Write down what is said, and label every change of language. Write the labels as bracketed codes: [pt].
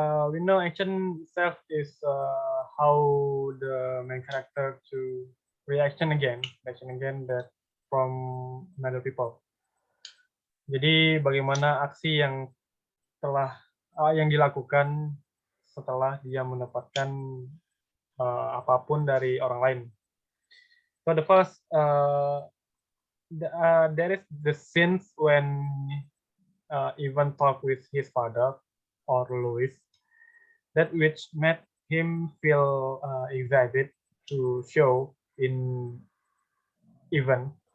[en] We know action itself is how the main character to reaction again that from another people. [id] Jadi bagaimana aksi yang yang dilakukan setelah dia mendapatkan apapun dari orang lain. [en] So the first there is the scenes when Ivan talk with his father or Louis, that which made him feel excited to show in Ivan.